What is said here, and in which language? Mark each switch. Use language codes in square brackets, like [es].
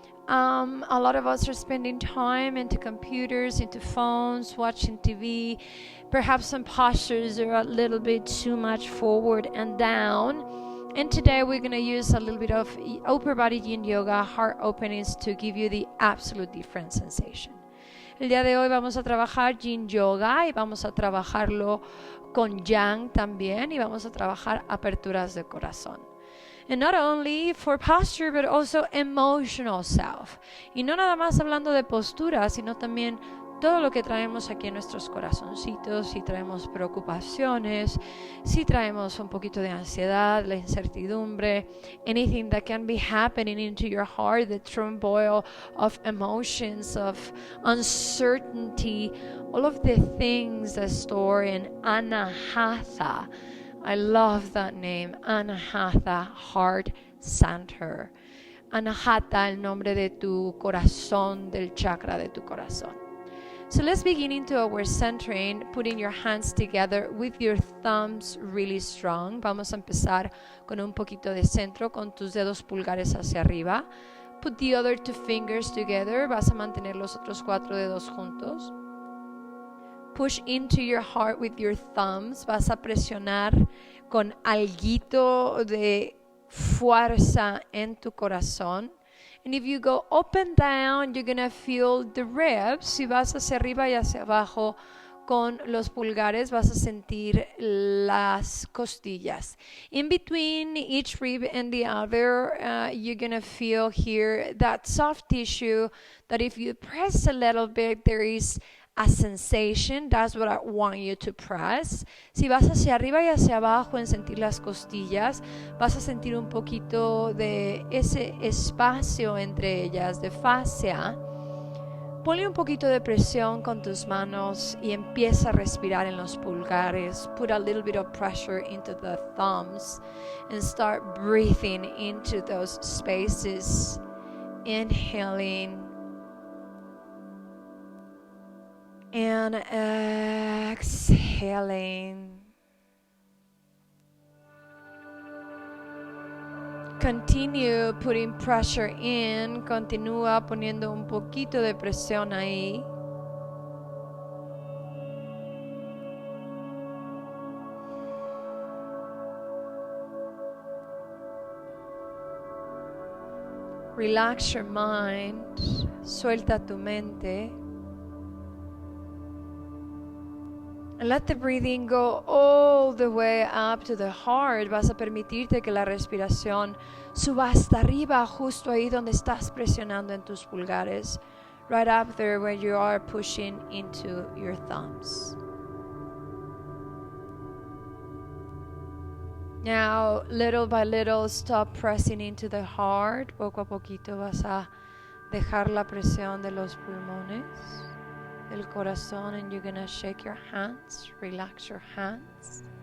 [en] A lot of us are spending time into computers, into phones, watching TV. Perhaps some postures are a little bit too much forward and down. And today we're going to use a little bit of upper body yin yoga, heart openings, to give you the absolute different sensation. [es] El día de hoy vamos a trabajar yin yoga y vamos a trabajarlo con yang también, y vamos a trabajar aperturas de corazón. [en] And not only for posture, but also emotional self. [es] Y no nada más hablando de postura, sino también todo lo que traemos aquí en nuestros corazoncitos, si traemos preocupaciones, si traemos un poquito de ansiedad, la incertidumbre, [en] anything that can be happening into your heart, the turmoil of emotions, of uncertainty, all of the things that store in Anahata. I love that name, Anahata, Heart Center. [es] Anahata, el nombre de tu corazón, del chakra de tu corazón. [en] So let's begin into our centering, putting your hands together with your thumbs really strong. [es] Vamos a empezar con un poquito de centro, con tus dedos pulgares hacia arriba. [en] Put the other two fingers together. [es] Vas a mantener los otros 4 dedos juntos. [en] Push into your heart with your thumbs. [es] Vas a presionar con alguito de fuerza en tu corazón. [en] And if you go up and down, you're going to feel the ribs. [es] Si vas hacia arriba y hacia abajo con los pulgares, vas a sentir las costillas. [en] In between each rib and the other, you're going to feel here that soft tissue that if you press a little bit, there is a sensation. That's what I want you to press. [es] Si vas hacia arriba y hacia abajo en sentir las costillas, vas a sentir un poquito de ese espacio entre ellas, de fascia. Ponle un poquito de presión con tus manos y empieza a respirar en los pulgares. [en] Put a little bit of pressure into the thumbs and start breathing into those spaces. Inhaling and exhaling. Continue putting pressure in. [es] Continúa poniendo un poquito de presión ahí. [en] Relax your mind. [es] Suelta tu mente. [en] And let the breathing go all the way up to the heart. [es] Vas a permitirte que la respiración suba hasta arriba, justo ahí donde estás presionando en tus pulgares. [en] Right up there where you are pushing into your thumbs. Now, little by little, stop pressing into the heart. [es] Poco a poquito vas a dejar la presión de los pulmones, el corazón, [en] and you're gonna shake your hands, [es] relax your hands.